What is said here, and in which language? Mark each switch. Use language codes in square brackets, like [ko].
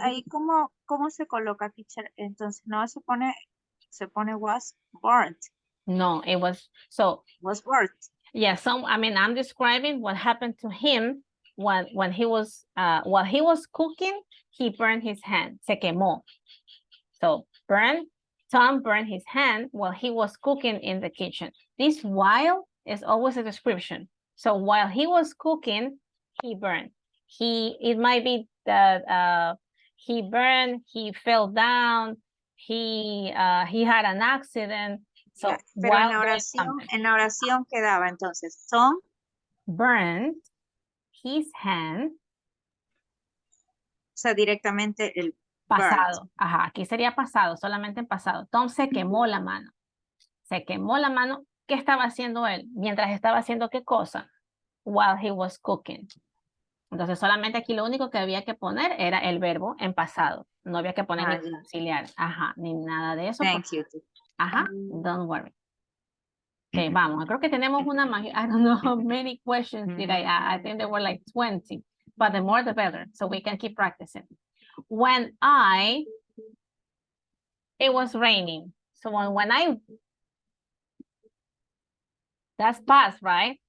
[es] ahí ¿cómo se coloca, teacher? Entonces no se pone [en] was burnt. No, it was Was burnt. yeah, I'm describing what happened to him when he was while he was cooking, he burned his hand. [es] Se quemó. [en] So Tom burned his hand while he was cooking in the kitchen. This while is always a description. So while he was cooking, he burned. It might be that he burned, he fell down, he had an accident. So [es] Pero [en] while [es] en la oración quedaba entonces Tom [en] burned his hand. [es] O sea, directamente el pasado. [en] burnt. [es] Ajá, aquí sería pasado, solamente en pasado. Tom se quemó la mano. Se quemó la mano. ¿Qué estaba haciendo él? Mientras estaba haciendo qué cosa? [en] While he was cooking. [es] Entonces solamente aquí lo único que había que poner era el verbo en pasado. No había que poner ni auxiliar. Ajá, ni nada de eso. [en] Thank you. Ajá, don't worry. Okay, vamos. [es] Creo que tenemos una magia. [en] I don't know how many questions did I add. I think there were like 20. But the more the better. So we can keep practicing. When it was raining. So that's past, right?